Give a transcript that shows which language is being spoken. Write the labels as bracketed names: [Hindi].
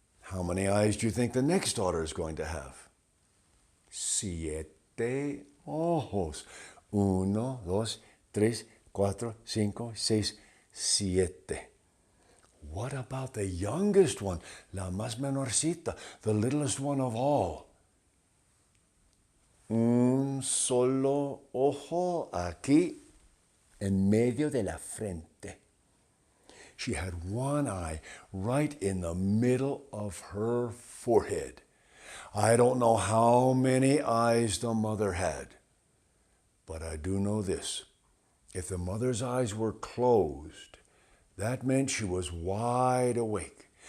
[English] How many eyes do you think the next daughter is going to have? [Spanish] 7 ojos. Uno, dos, tres, cuatro, cinco, seis, siete. [English] What about the youngest one? [Spanish] La más menorcita, [English] the littlest one of all. [Spanish] Un solo ojo aquí en medio de la frente. [English] She had one eye right in the middle of her forehead. I don't know how many eyes the mother had, but I do know this. If the mother's eyes were closed, that meant she was wide awake.